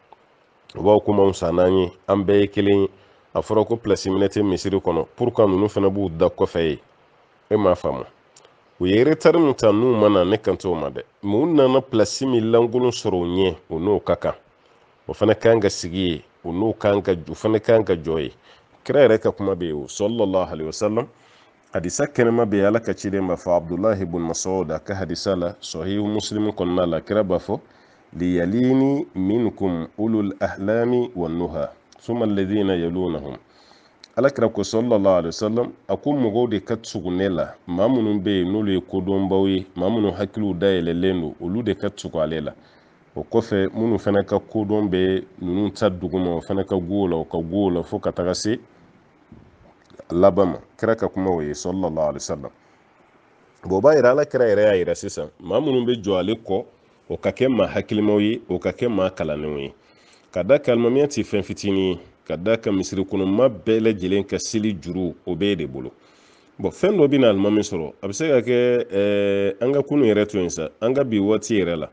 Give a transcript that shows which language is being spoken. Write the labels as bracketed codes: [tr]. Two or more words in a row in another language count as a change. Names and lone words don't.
[bm] o b'aw kuma anw san n'an ye an bɛɛ ye kelen ye a fɔra ko pilasi minɛ tɛ misiri kɔnɔ [fr] pour que [bm] ninnu fana b'u da kɔfɛ ye e m'a faamu u ye retard min ta n'u ma na ne kan t'o ma dɛ mais u nana pilasi min lankolon sɔrɔ u ɲɛ o n'o ka kan o fana kan ka sigi ye o n'o kan ka o fana kan ka jɔ ye kira yɛrɛ ka kuma bɛ yen o [ar] صلى الله عليه وسلم [bm] hadisa kɛnɛma bɛ yen ala ka ciden b'a fɔ abdullahi ibn mas'ud a ka hadisa la sahihu muslim kɔnɔna la kira b'a fɔ [ar] ليلني منكم أولو الأحلام والنهى ثم الذين يلونهم [bm] alakira ko [ar] صلى الله عليه وسلم [bm] a ko mɔgɔw de ka tugu ne la maa minnu bɛ yen n'olu ye kodɔnbaw ye maa minnu hakiliw dayɛlɛlen don olu de ka tugu ale la o kɔfɛ minnu fana ka kodɔn bɛ ninnu ta duguma o fana ka go la o ka go la fo ka taga se laban ma kira ka kuma o ye [ar] صلى الله عليه وسلم [bm] bon o b'a yira alakira yɛrɛ y'a yira sisan maa minnu bɛ jɔ ale kɔ o ka kɛ maa hakilimaw ye o ka kɛ maa kalannenw ye ka da kan alimamiya tɛ fɛn fitinin ye ka da kan misiri kɔnɔ maa bɛɛ lajɛlen ka seli juru o bɛ de bolo bon fɛn dɔ bɛ na alimami sɔrɔ a bɛ se ka kɛ an ka kunu yɛrɛ to yen sa an ka bi waati yɛrɛ la